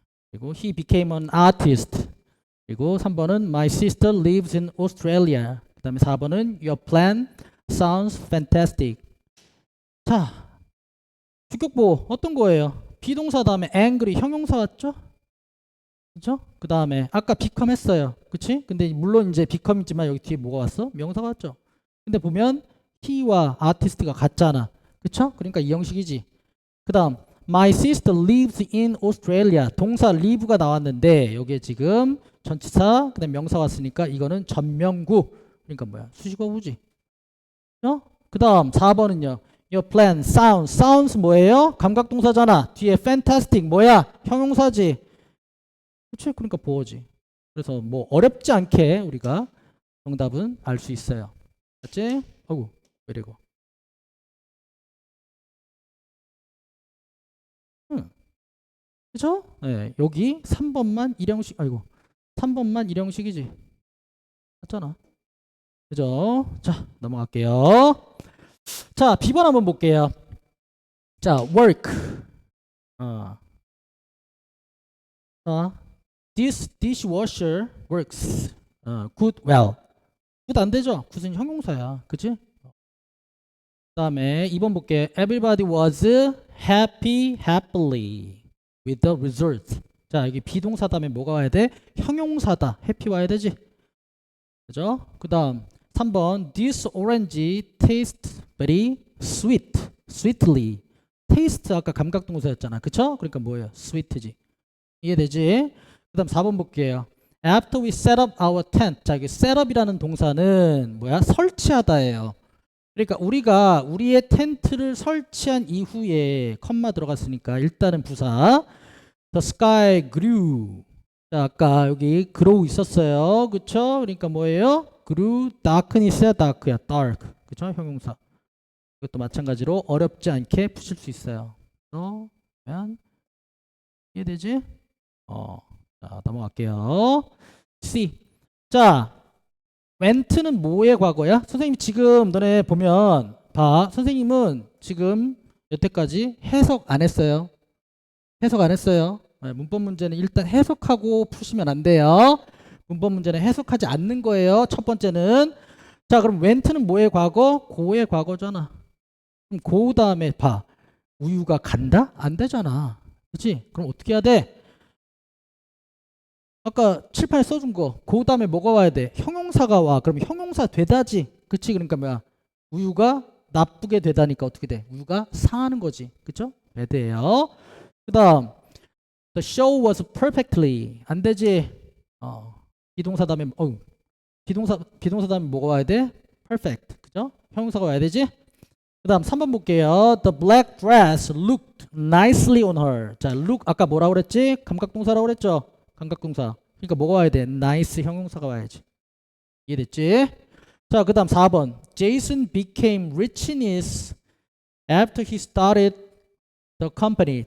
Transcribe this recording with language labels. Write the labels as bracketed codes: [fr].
[ko] 그리고 [en] he became an artist. [ko] 그리고 3번은 [en] my sister lives in Australia. [ko] 그 다음에 4번은 [en] your plan sounds fantastic. [ko] 자, 주격보 어떤 거예요? 비동사 다음에 angry 형용사 왔죠? 그죠? 그 다음에 아까 become 했어요. 그치? 근데 물론 이제 become이지만 여기 뒤에 뭐가 왔어? 명사가 왔죠? 근데 보면 he와 artist가 같잖아. 그쵸? 그러니까 이 형식이지. 그 다음 my sister lives in Australia. 동사 live가 나왔는데 여기에 지금 전치사 그 다음 명사 왔으니까 이거는 전명구. 그러니까 뭐야? 수식어구지. 그 다음 4번은요. [en] Your plan sounds [ko] 뭐예요? 감각동사잖아. 뒤에 fantastic 뭐야? 형용사지. 그치? 그러니까 보어지. 그래서 뭐 어렵지 않게 우리가 정답은 알 수 있어요. 맞지? 어구, 그리고 그죠? 네, 여기 3번만 일형식, 아이고, 3번만 일형식이지. 맞잖아. 그죠? 자, 넘어갈게요. 자, B번 한번 볼게요. 자, work. 어. [en] This dishwasher works. good, well. good [ko] 안 되죠? [en] good [ko] 은 형용사야. 그치? 그 다음에 2번 볼게요. [en] Everybody was happily with the result. [ko] 자, 여기 비동사 다음에 뭐가 와야 돼? 형용사다. happy 와야 되지. 그죠? 그 다음 3번 [en] This orange tastes very sweet. sweetly. [ko] taste 아까 감각동사였잖아. 그쵸? 그러니까 뭐예요? sweet지. 이해되지? 그 다음 4번 볼게요. [en] After we set up our tent. [ko] 자, 이게 set up이라는 동사는 뭐야? 설치하다예요. 그러니까 우리가 우리의 텐트를 설치한 이후에 컴마 들어갔으니까 일단은 부사 [en] The sky grew. [ko] 자, 아까 여기 grow 있었어요. 그쵸? 그러니까 뭐예요? [en] grew darkness야 dark야 dark. [ko] 그쵸? 형용사. 이것도 마찬가지로 어렵지 않게 푸실 수 있어요. 그러면 이해되지? 자, 넘어갈게요. C. 자, went는 뭐의 과거야? 선생님 지금 너네 보면 봐. 선생님은 지금 여태까지 해석 안 했어요. 해석 안 했어요. 문법 문제는 일단 해석하고 푸시면 안 돼요. 문법 문제는 해석하지 않는 거예요. 첫 번째는. 자, 그럼 went는 뭐의 과거? 고의 과거잖아. 그럼 고 다음에 봐. 우유가 간다? 안 되잖아. 그렇지? 그럼 어떻게 해야 돼? 아까 칠판에 써준 거. 그 다음에 뭐가 와야 돼? 형용사가 와. 그럼 형용사 되다지. 그치? 그러니까 뭐야? 우유가 나쁘게 되다니까 어떻게 돼? 우유가 상하는 거지. 그쵸? 배드예요. 그 다음 [en] The show was perfectly. [ko] 안 되지. 비동사 다음에 비동사 다음에 뭐가 와야 돼? perfect. 그죠? 형용사가 와야 되지? 그 다음 3번 볼게요. [en] The black dress looked nicely on her. [ko] 자, look 아까 뭐라고 그랬지? 감각동사라고 그랬죠? 감각동사. 그러니까 뭐가 와야 돼? nice 형용사가 와야지. 이해됐지? 자, 그 다음 4번. [en] Jason became rich in his after he started the company.